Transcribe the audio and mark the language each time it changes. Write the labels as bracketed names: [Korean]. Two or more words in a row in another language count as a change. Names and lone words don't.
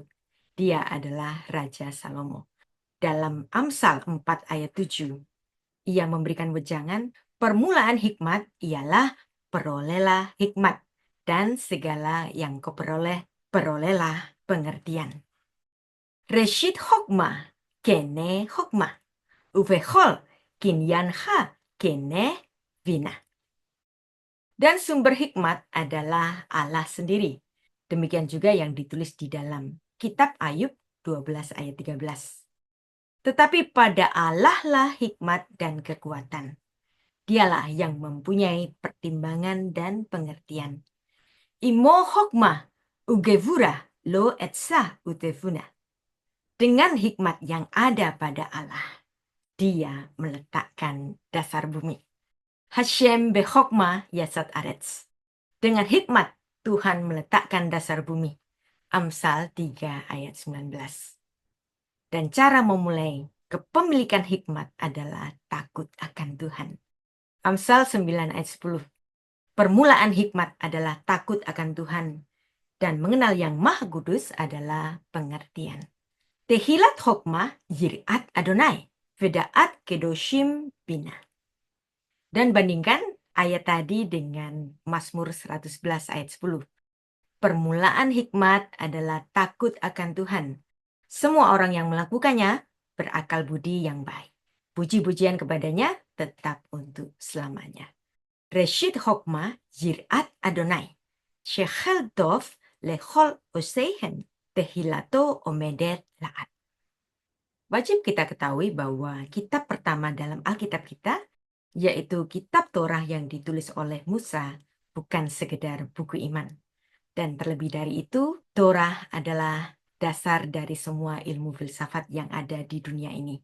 [Indonesian] Dia adalah Raja Salomo. Dalam Amsal 4 ayat 7, ia memberikan wejangan, permulaan hikmat ialah perolehlah hikmat, dan segala yang kau perolehlah pengertian. [Hebrew] ראשית חכמה, קנה חכמה, ובכל קנינך קנה בינה. [Indonesian] Dan sumber hikmat adalah Allah sendiri. Demikian juga yang ditulis di dalam kitab Ayub 12 ayat 13. Tetapi pada Allah lah hikmat dan kekuatan. Dialah yang mempunyai pertimbangan dan pengertian. [Hebrew] עמו חכמה וגבורה לו עצה ותבונה. [Indonesian] Dengan hikmat yang ada pada Allah, Dia meletakkan dasar bumi. [Hebrew] השם בחכמה יסד ארץ. [Indonesian] Dengan hikmat, Tuhan meletakkan dasar bumi. Amsal 3 ayat 19. Dan cara memulai kepemilikan hikmat adalah takut akan Tuhan. Amsal 9 ayat 10. Permulaan hikmat adalah takut akan Tuhan. Dan mengenal yang maha kudus adalah pengertian. [Hebrew] תחלת חכמה יראת אדני. ודעת קדשים בינה. [Indonesian] Dan bandingkan ayat tadi dengan Mazmur 111 ayat 10. Permulaan hikmat adalah takut akan Tuhan. Semua orang yang melakukannya berakal budi yang baik. Puji-pujian kepadanya tetap untuk selamanya. [Hebrew] ראשית חכמה יראת אדני. שכל טוב לכל עשיהם תהלתו עמדת לעד. [Indonesian] Wajib kita ketahui bahwa kitab pertama dalam Alkitab kita, yaitu kitab Torah yang ditulis oleh Musa, bukan sekedar buku iman. Dan terlebih dari itu, Torah adalah dasar dari semua ilmu filsafat yang ada di dunia ini.